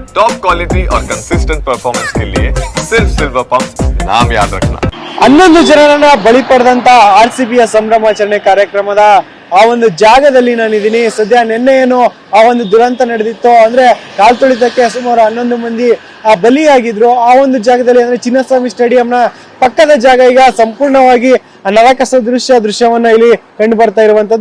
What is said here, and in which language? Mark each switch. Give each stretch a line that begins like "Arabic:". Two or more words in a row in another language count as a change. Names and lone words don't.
English: top quality
Hindi: और
English: consistent performance
Hindi: के लिए सिर्फ सिल्वर पंप नाम याद रखना।
Kannada: 11 ಜನರನ್ನ ಬಲಿ ಪಡೆದಂತ RCBಯ ಸಂಭ್ರಮಾಚರಣೆ ಕಾರ್ಯಕ್ರಮದ ಆ ಒಂದು ಜಾಗದಲ್ಲಿ ನಾನಿದ್ದೀನಿ. ಸದ್ಯ ನಿನ್ನೆ ಏನು ಆ ಒಂದು ದುರಂತ ನಡೆದಿತ್ತು ಅಂದ್ರೆ ಕಾಲ್ತುಳಿತಕ್ಕೆ ಸುಮಾರು 11 ಮಂದಿ ಬಲಿಯಾಗಿದ್ರು. ಆ ಒಂದು ಜಾಗದಲ್ಲಿ ಅಂದ್ರೆ ಚಿನ್ನಸ್ವಾಮಿ ಸ್ಟೇಡಿಯಂನ ಪಕ್ಕದ ಜಾಗ ಈಗ ಸಂಪೂರ್ಣವಾಗಿ ನರಕ ದೃಶ್ಯವನ್ನ ಇಲ್ಲಿ ಕಂಡು ಬರ್ತಾ ಇರುವಂತದ್ದು.